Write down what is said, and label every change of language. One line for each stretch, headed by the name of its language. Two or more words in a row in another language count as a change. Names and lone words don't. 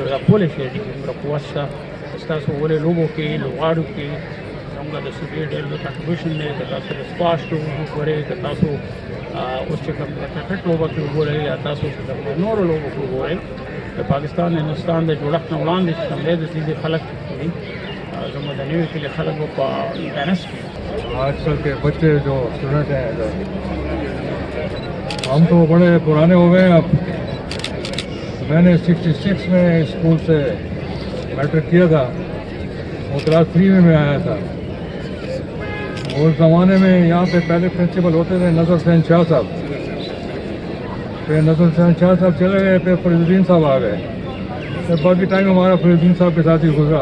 Pashto: دا کولی شي چې دومره قوت شته ستاسو ولې لوبو کې لوبغاړو کې زموږ د صوبې ډېر لوی کنټریبیوشن دی. که تاسو د سکواش لوبو وګورئ، که تاسو اوس چې کوم د کرکټ لوبه کې وګورئ، یا تاسو چې د نورو لوبو کې وګورئ، د پاکستان هندوستان د جوړښت نه وړاندې چې کوم دی د دې خلک دي زموږ د نوي کلي خلک په ټینس کې.
Urdu: آج کل کے بچے جو اسٹوڈنٹ ہیں ہم تو بڑے پرانے ہو گئے ہیں. اب میں نے 66 میں اسکول سے میٹرک کیا تھا، وہ کلاس 3 میں آیا تھا. اس زمانے میں یہاں پہ پہلے پرنسپل ہوتے تھے نظر حسین شاہ صاحب، پھر نظر حسین شاہ صاحب چلے گئے، پھر فرید الدین صاحب آ گئے، پھر باقی ٹائم ہمارا فرید الدین صاحب کے ساتھ ہی گزرا.